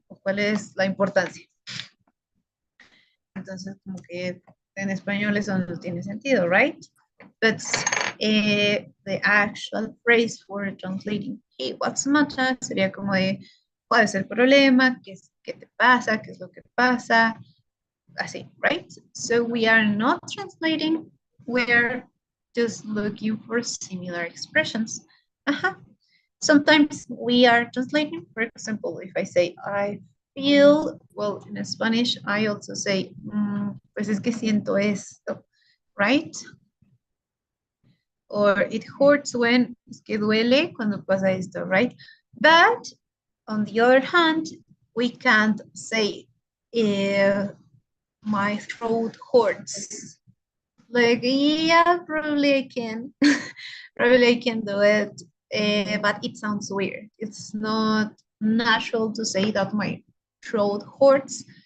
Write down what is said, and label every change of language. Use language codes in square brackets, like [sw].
[es] ¿O cuál es la importancia? Entonces, como que en español eso no tiene sentido, [en] right? But the actual phrase for translating, hey, what's the matter? [es] Sería como de, ¿cuál es el problema? ¿Qué te pasa? ¿Qué es lo que pasa? Así, [en] right? So we are not translating, we're just looking for similar expressions. Sometimes we are translating. For example, if I say I feel, well, in Spanish, I also say, [es] pues es que siento esto, [en] right? Or it hurts when, [es] es que duele cuando pasa esto, [en] right? But on the other hand, we can't say, my throat hurts. Like, yeah, probably I can. Probably I can do it, but it sounds weird. It's not natural to say that my throat hurts.